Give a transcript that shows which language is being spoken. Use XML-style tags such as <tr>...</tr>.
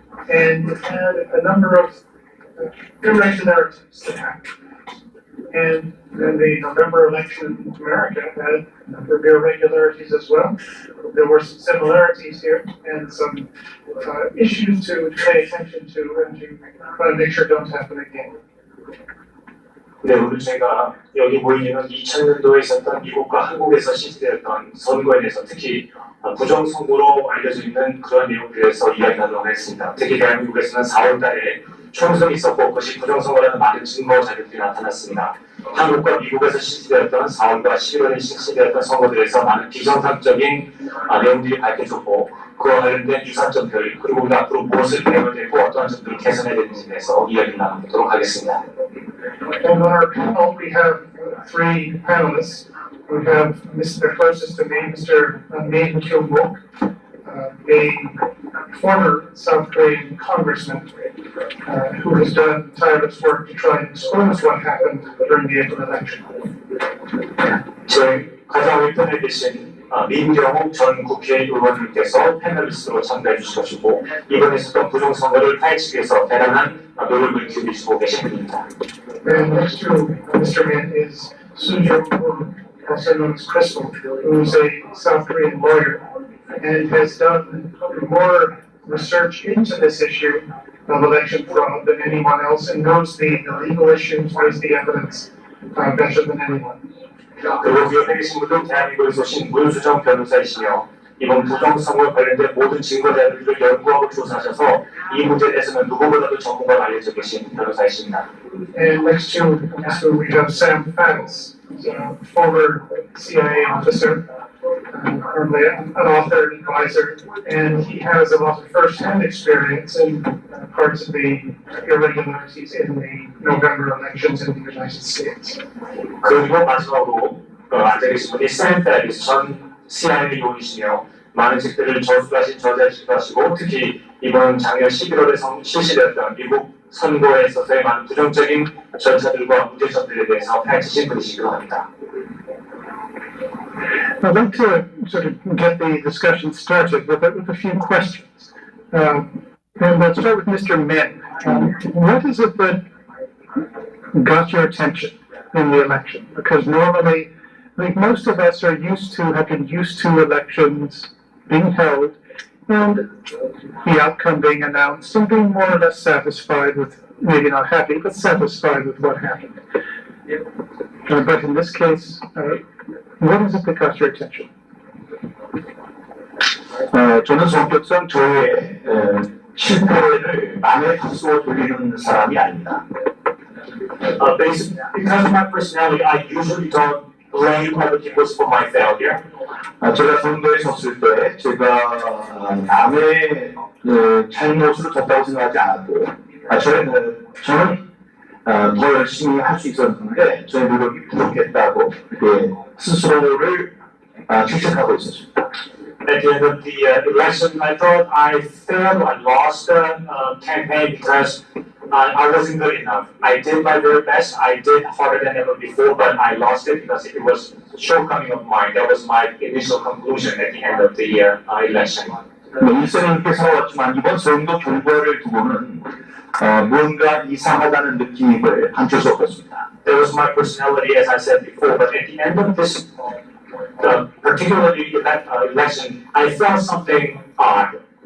<en>And it had a number of irregularities that happened. And then the November election in America had a number of irregularities as well. There were some similarities here and some issues to pay attention to and to try to make sure don't happen again.</en> <ko>네, 오늘 제가 여기 모이는 2000년도에 있었던 미국과 한국에서 실시되었던 선거에 대해서 특히 부정선거로 알려져 있는 그런 내용들에 대해서 이야기하도록 하겠습니다. 특히 대한민국에서는 4월 달에 총선이 있었고 그것이 부정선거라는 많은 증거 자료들이 나타났습니다. 한국과 미국에서 실시되었던 4월과 11월에 실시되었던 선거들에서 많은 비정상적인 내용들이 밝혀졌고 그와 관련된 유사점들 그리고 우리가 앞으로 무엇을 배워야 되고 어떠한 점들을 개선해야 되는지에 대해서 이야기를 나눠보도록 하겠습니다.</ko> <en>And on our panel we have three panelists. We have Mr. closest to me, Mr. Min Kyung-wook, a former South Korean congressman who has done tireless work to try and expose what happened during the April election.</en> <ko>제 가장 왼편에 계신 민경욱 전 국회의원님께서 패널리스트로 참가해 주실 것이고 이번에 있었던 부정선거를 파헤치기 위해서 대단한 노력을 기울이시고 계신 분입니다.</ko> <en>And next to Mr. Min is Soo-jung-wook, also known as Crystal, who is a South Korean lawyer and has done more research into this issue of election fraud than anyone else and knows the legal issues, knows the evidence better than anyone.</en> <ko>그리고 그 옆에 계신 분은 대한민국에서 오신 문수정 변호사이시며 이번 부정선거와 관련된 모든 증거 자료들을 연구하고 조사하셔서 이 문제에 대해서는 누구보다도 전문가로 알려져 계신 변호사이십니다.</ko> <en>And next to we have Sam Fannis, former CIA officer, currently an author and advisor, and he has a lot of first-hand experience in parts of the irregularities in the November elections in the United States.</en> <ko>그리고 마지막으로 앉아 계신 분이 샘 페리스 전 CIA 요원이시며 많은 책들을 저술하신 저자이시기도 하시고 특히 이번 작년 11월에 실시되었던 미국 선거에 있어서의 많은 부정적인 절차들과 문제점들에 대해서 파헤치신 분이시기도 합니다.</ko> <en>I'd like to sort of get the discussion started with a few questions. And let's start with Mr. Min. What is it that got your attention in the election? Because normally, I think most of us have been used to elections being held and the outcome being announced and being more or less satisfied with, maybe not happy, but satisfied with what happened. But in this case, what is it that got your attention?</en> <ko>저는 성격상 저의 실패를 남의 탓으로 돌리는 사람이 아닙니다.</ko> <en>Because of my personality, I usually don't blame other people for my failure.</en> <ko>제가 선거에 섰을 때 제가 남의 잘못으로 졌다고 생각하지 않았고 저는 더 열심히 할 수 있었는데 저의 노력이 부족했다고 스스로를 질책하고 있었습니다.</ko> <en>At the end of the election, I thought I failed, I lost the campaign because I wasn't good enough. I did my very best, I did harder than ever before, but I lost it because it was a shortcoming of mine. That was my initial conclusion at the end of the election.</en> <ko>일생을 이렇게 살아왔지만 이번 선거 결과를 두고는 뭔가 이상하다는 느낌을 감출 수 없었습니다.</ko> <en>That was my personality, as I said before, but at the end of this particularly election, I felt something odd.</en>